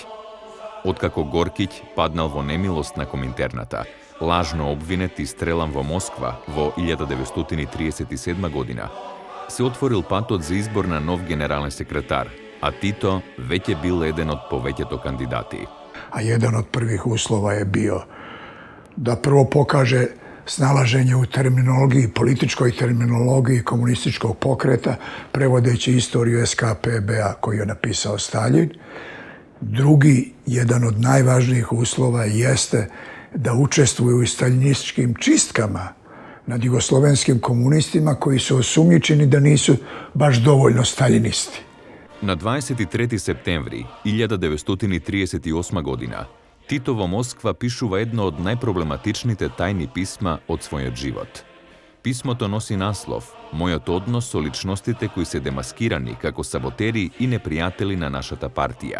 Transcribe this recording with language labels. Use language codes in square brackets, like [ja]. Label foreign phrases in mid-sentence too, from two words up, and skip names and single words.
[mk] Откако Горкиќ паднал во немилост на Коминтерната, лажно обвинет и стрелан во Москва во 1937 година, се отворил патот за избор на нов генерален секретар, а Тито веќе бил еден од повеќето кандидати. [sr] A jedan od prvih uslova je bio da prvo pokaže snalaženje u terminologiji, političkoj terminologiji komunističkog pokreta, prevodeći istoriju SKPB-a koju je napisao Staljin. Drugi, jedan od najvažnijih uslova jeste da učestvuje u staljinističkim čistkama nad jugoslovenskim komunistima koji su osumnjičeni da nisu baš dovoljno staljinisti. [mk] На 23 септември 1938 година, Тито во Москва пишува едно од најпроблематичните тајни писма од својот живот. Писмото носи наслов «Мојот однос со личностите кои се демаскирани како саботери и непријатели на нашата партија».